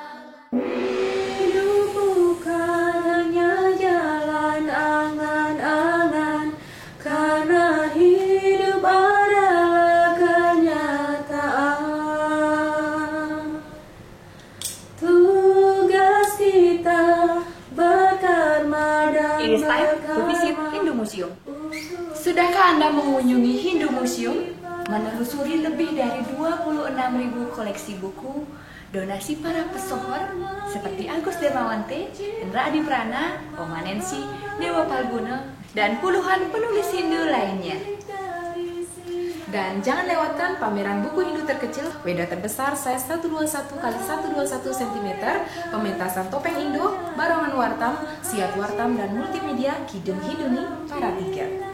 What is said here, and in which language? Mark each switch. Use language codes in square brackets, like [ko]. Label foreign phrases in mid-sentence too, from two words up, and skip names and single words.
[id] Hidup bukan hanya jalan angan-angan, karena hidup adalah kenyataan. Tugas kita berkarma dan [en] It is time to visit Hindu Museum. [id] Sudahkah Anda mengunjungi Hindu Museum? Menelusuri lebih dari 26.000 koleksi buku, donasi para pesohor seperti Agus Dermawante, Indra Adi Prana, Oma Nancy, Dewa Palguna, dan puluhan penulis Hindu lainnya. Dan jangan lewatkan pameran buku Hindu terkecil, Weda terbesar size 121 x 121 cm, pementasan topeng Indo, barongan Wartam, siap Wartam, dan multimedia Kidung Hinduni Paratiga.